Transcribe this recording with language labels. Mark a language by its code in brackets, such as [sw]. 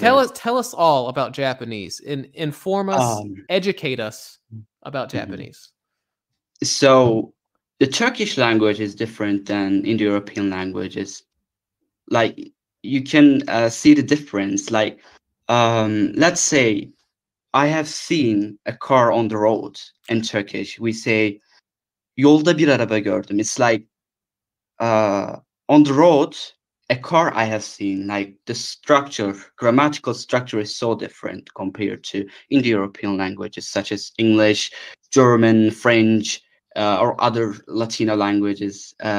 [en] Tell us all about Japanese. Inform us, educate us about Japanese. So the Turkish language is different than Indo-European languages. Like you can see the difference. Like let's say I have seen a car on the road. In Turkish, we say [tr] "Yolda bir araba gördüm." [en] It's like on the road, a car I have seen. Like the structure, grammatical structure is so different compared to Indo-European languages such as English, German, French, or other Latino languages.